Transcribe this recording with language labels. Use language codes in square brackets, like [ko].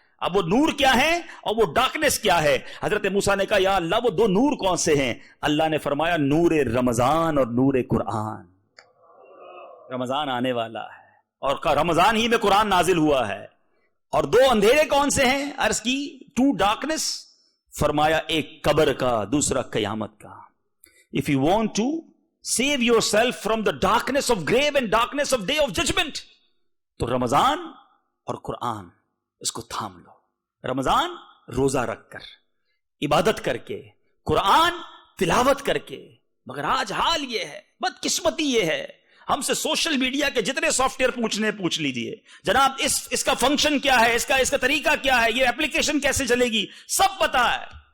[ur] اب وہ نور کیا ہے اور وہ ڈارکنس کیا ہے؟ حضرت موسیٰ نے کہا یا اللہ وہ 2 نور کون سے ہیں؟ اللہ نے فرمایا نور رمضان اور نور قرآن. رمضان آنے والا ہے اور رمضان ہی میں قرآن نازل ہوا ہے. اور 2 اندھیرے کون سے ہیں؟ عرض کی 2 ڈارکنس. فرمایا ایک قبر کا، دوسرا قیامت کا. [en] If you want to save yourself from the darkness of grave and darkness of day of judgment، [ur] تو رمضان اور قرآن اس کو تھام لو. رمضان روزہ رکھ کر، عبادت کر کے، قرآن تلاوت کر کے. مگر آج حال یہ ہے، بدقسمتی یہ ہے، ہم سے سوشل میڈیا کے جتنے سافٹ ویئر پوچھ لیجئے جناب اس کا فنکشن کیا ہے، اس کا طریقہ کیا ہے، یہ اپلیکیشن کیسے چلے گی، سب پتا ہے.